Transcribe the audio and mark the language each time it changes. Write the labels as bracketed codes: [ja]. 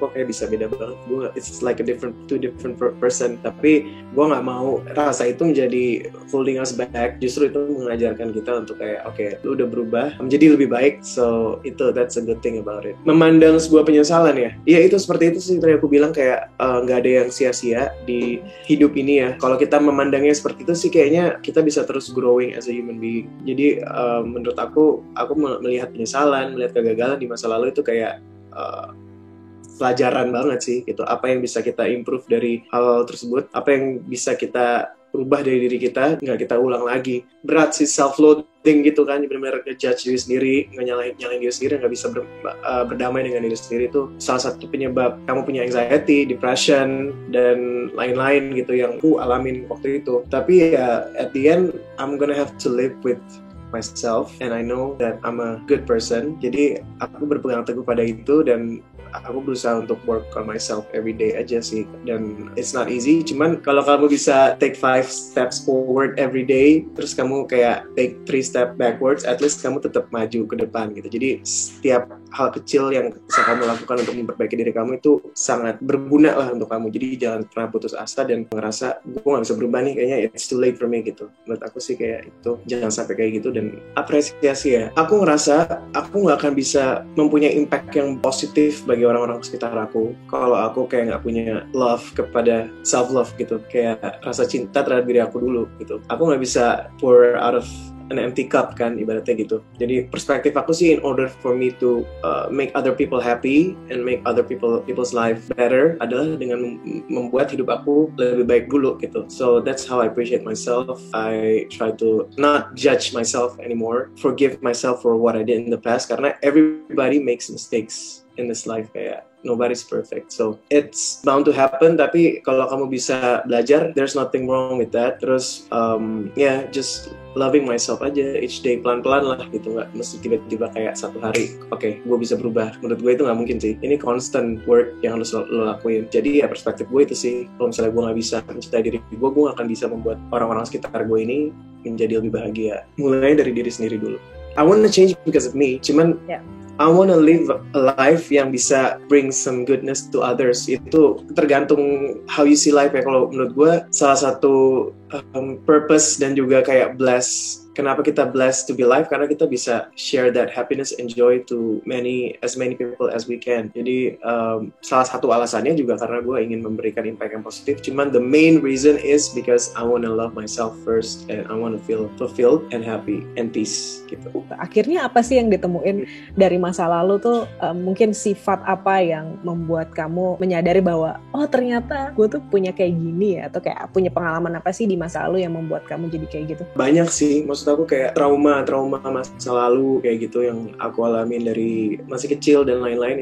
[id] Kok kayak bisa beda banget, [en] it's like two different person. [id] Tapi gue nggak mau rasa itu menjadi [en] holding us back. [id] Justru itu mengajarkan kita untuk kayak okay, lu udah berubah menjadi lebih baik. [en] So that's a good thing about it. [id] Memandang sebuah penyesalan ya itu seperti itu sih tadi aku bilang, kayak nggak ada yang sia-sia di hidup ini ya. Kalau kita memandangnya seperti itu sih, kayaknya kita bisa terus [en] growing as a human being. [id] Jadi menurut aku melihat penyesalan, melihat kegagalan di masa lalu itu kayak pelajaran banget sih gitu. Apa yang bisa kita improve dari hal tersebut, apa yang bisa kita rubah dari diri kita, nggak kita ulang lagi. Berat sih self-loathing gitu kan, benar-benar ngejudge diri sendiri, nyalahin diri sendiri, nggak bisa berdamai dengan diri sendiri. Itu salah satu penyebab kamu punya anxiety, depression, dan lain-lain gitu yang aku alamin waktu itu. Tapi ya [en] at the end I'm gonna have to live with myself, and I know that I'm a good person. [id] Jadi aku berpegang teguh pada itu, dan aku berusaha untuk [en] work on myself every day [id] aja sih. Dan [en] it's not easy, [id] cuman kalau kamu bisa [en] take 5 steps forward every day, [id] terus kamu kayak [en] take 3 steps backwards, at least [id] kamu tetap maju ke depan gitu. Jadi setiap hal kecil yang bisa kamu lakukan untuk memperbaiki diri kamu itu sangat berguna lah untuk kamu. Jadi jangan pernah putus asa dan ngerasa gue gak bisa berubah nih, kayaknya [en] it's too late for me [id] gitu. Menurut aku sih kayak itu, jangan sampai kayak gitu. Dan apresiasi ya, aku ngerasa aku gak akan bisa mempunyai impact yang positif bagi orang-orang sekitar aku kalau aku kayak gak punya love kepada self-love gitu, kayak rasa cinta terhadap diri aku dulu gitu. Aku gak bisa [en] pour out of an empty cup [id] kan, ibaratnya gitu. Jadi perspektif aku sih, [en] in order for me to make other people happy and make other people's life better, [id] adalah dengan membuat hidup aku lebih baik dulu gitu. [en] So that's how I appreciate myself. I try to not judge myself anymore, forgive myself for what I did in the past, [id] karena [en] everybody makes mistakes in this life. [id] Kayak [en] nobody's perfect, so it's bound to happen. [id] Tapi kalau kamu bisa belajar, [en] there's nothing wrong with that. [id] Terus yeah, [en] just loving myself [id] aja [en] each day, [id] pelan-pelan lah gitu, nggak mesti tiba-tiba kayak satu hari oke, gue bisa berubah. Menurut gue itu nggak mungkin sih, ini [en] constant work [id] yang harus lo lakuin. Jadi ya perspektif gue itu sih, kalau misalnya gue nggak bisa mencintai diri gue nggak akan bisa membuat orang-orang sekitar gue ini menjadi lebih bahagia. Mulai dari diri sendiri dulu. [en] I wanna change because of me, [id] cuman [en] I wanna live a life [id] yang [en] bisa bring some goodness to others. [id] Itu tergantung [en] how you see life [id] ya. Kalau menurut gue salah satu [en] purpose [id] dan juga kayak kenapa kita [en] blessed to be alive, [id] karena kita bisa [en] share that happiness and joy to as many people as we can. [id] Jadi salah satu alasannya juga karena gue ingin memberikan impact yang positif. [en] Cuman the main reason is because I wanna love myself first and I wanna feel fulfilled and happy and peace gitu. [id] Akhirnya apa sih yang ditemuin dari masa lalu tuh, mungkin sifat apa yang membuat kamu menyadari bahwa oh ternyata gue tuh punya kayak gini ya, atau kayak punya pengalaman apa sih di masa lalu yang membuat kamu jadi kayak gitu? Banyak sih, maksud aku kayak trauma masa lalu kayak gitu yang aku alamin dari masih kecil dan lain-lain.